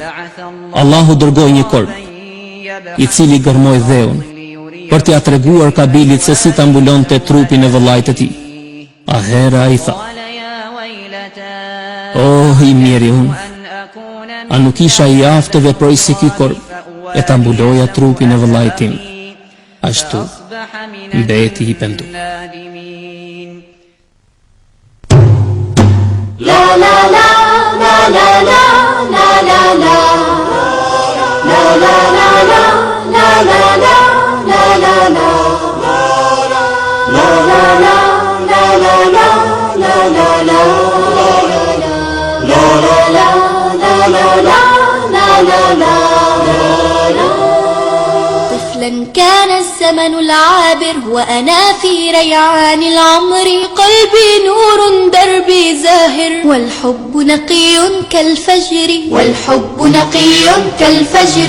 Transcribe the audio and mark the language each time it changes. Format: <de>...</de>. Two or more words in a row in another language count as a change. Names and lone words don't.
<sq>Allahu dërgoi një korb, i cili gërmoi dheun, për t'ia treguar Kabilit se si ta mbulonte trupin e vëllait të tij. Ahera ai tha, oh i miri unë, a nuk isha i aftë të veproj si ky korb, e ta mbuloja trupin e vëllait tim. Ashtu mbeti i pendur. La la la la la la la la la la la la la la la la la la la</sq> <ar>طفلا كان الزمن العابر وأنا في ريعان العمر قلبي نور دربي زاهر والحب نقي كالفجر والحب نقي كالفجر</ar>